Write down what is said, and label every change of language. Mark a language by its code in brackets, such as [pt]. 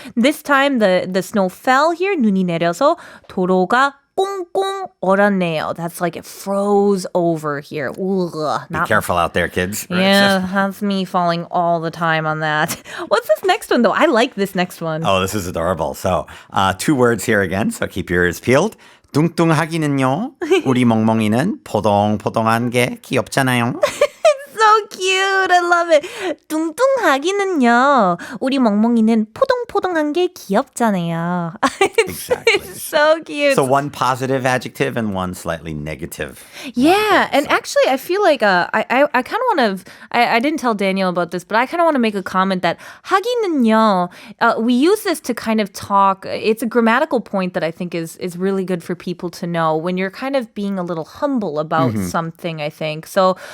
[en] This time, the snow fell here, [ko] 눈이 내려서 도로가 꽁꽁 얼었네요. [en] That's like it froze over here. Ugh, Be careful out there, kids. Right? Yeah, that's me falling all the time on that. What's this next one, though? I like this next one. Oh, this is adorable. So, two words here again. So keep your ears peeled. [ko] 뚱뚱하기는요. 우리 멍멍이는 포동포동한 게 귀엽잖아요. [en] So cute. I love it. [ko] 뚱뚱하기는요. 우리 멍멍이는 포동포동한 게 귀엽잖아요. [en] Exactly. It's so cute. So one positive adjective and one slightly negative. Yeah, and actually, I feel like I kind of want to. I didn't tell Daniel about this, but I kind of want to make a comment that 하기는요. We use this to kind of talk. It's a grammatical point that I think is really good for people to know when you're kind of being a little humble about something. I think so.